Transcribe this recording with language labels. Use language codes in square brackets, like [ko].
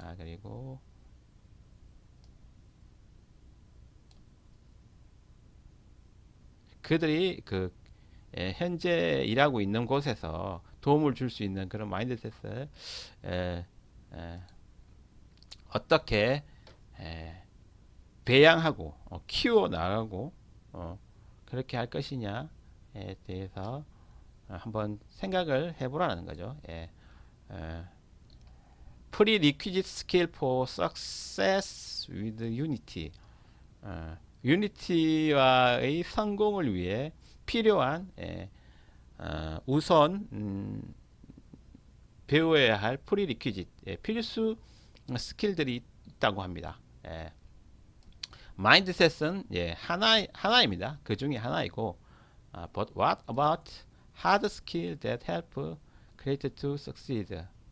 [ko] 그리고 그들이 그 현재 일하고 있는 곳에서 도움을 줄 수 있는 그런 마인드셋을 어떻게 배양하고 키워 나가고 그렇게 할 것이냐에 대해서 한번 생각을 해보라는 거죠. [en] Prerequisite skill for success with Unity. [ko] 유니티와의 성공을 위해 필요한 우선 배워야 할 프리리퀴짓 필수 스킬들이 있다고 합니다. 마인드셋은 하나입니다. 그 중에 하나이고, [en] but what about hard skill that help creator to succeed?